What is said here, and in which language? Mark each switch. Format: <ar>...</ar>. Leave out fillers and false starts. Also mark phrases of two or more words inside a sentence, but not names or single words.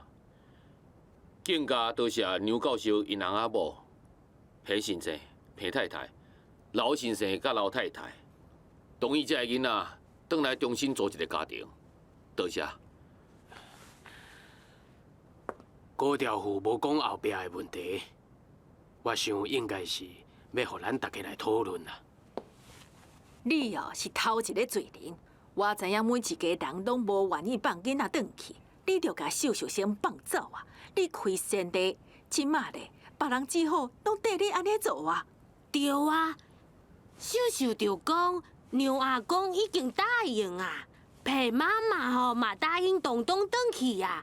<nan>更加多谢牛教授因翁仔某、裴先生、裴太太、老先生甲老太太，同意这个囡仔转来重新组一个家庭。多谢。高调户无讲后壁的问题，我想应该是要互咱大家来讨论啦。你哦是头一个罪人，我知影每一家人拢无愿意放囡仔转去，你着甲秀秀先放走啊！你开先例，即马咧，别人只好拢缀你安尼做啊。对啊，秀秀就讲牛阿公已经答应啊，裴妈妈吼嘛答应东东转去啊。</nan>